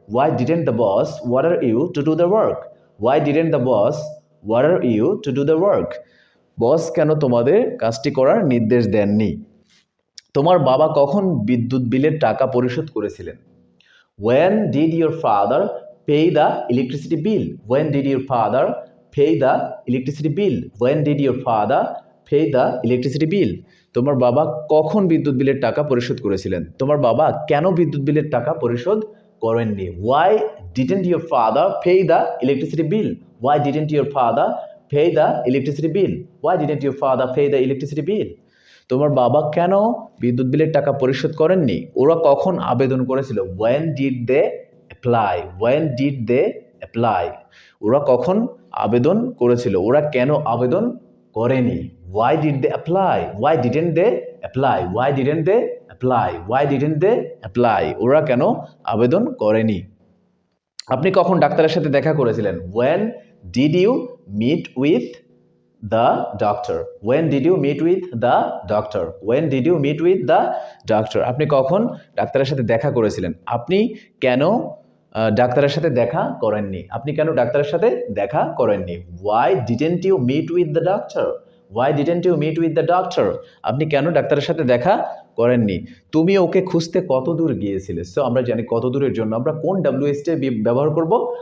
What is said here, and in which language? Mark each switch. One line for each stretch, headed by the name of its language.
English: Why didn't the boss order you to do the work? Why didn't the boss order you to do the work?
Bangla: বস কেন তোমাদের কাজটি করার নির্দেশ দেননি? তোমার বাবা কখন বিদ্যুৎ বিলের টাকা পরিশোধ করেছিলেন?
English: When did your father pay the electricity bill? When did your father pay the electricity bill? When did your father pay the electricity bill?
Bangla: তোমার বাবা কখন বিদ্যুৎ বিলের টাকা পরিশোধ করেছিলেন? তোমার বাবা কেন বিদ্যুৎ বিলের টাকা পরিশোধ করেননি?
English: Why didn't your father pay the electricity bill? Why didn't your father pay the electricity bill? Why didn't your father pay the electricity bill?
Bangla: তোমার বাবা কেন বিদ্যুৎ বিলের টাকা পরিশোধ করেননি? ওরা কখন আবেদন করেছিল?
English: When did they apply? When did they apply?
Bangla: ওরা কখন আবেদন করেছিল? ওরা কেন আবেদন করেনি?
English: Why did they apply? Why didn't they apply? Why didn't they apply? Why didn't they apply?
Bangla: ওরা কেন আবেদন করেনি? আপনি কখন ডাক্তারের সাথে দেখা করেছিলেন?
English: When did you meet with the doctor? When did you meet with the doctor? When did you meet with the doctor?
Bangla: আপনি কখন ডাক্তারের সাথে দেখা করেছিলেন? আপনি কেন ডাক্তারের সাথে দেখা করেননি? আপনি কেন ডাক্তারের সাথে দেখা করেননি?
English: Why didn't you meet with the doctor? Why didn't you meet with the doctor?
Bangla: আপনি কেন ডাক্তারের সাথে দেখা করেননি? তুমি ওকে খুঁজতে কত দূর গিয়েছিলে? সো আমরা জানি কত দূরের জন্য আমরা কোন WH ব্যবহার করব?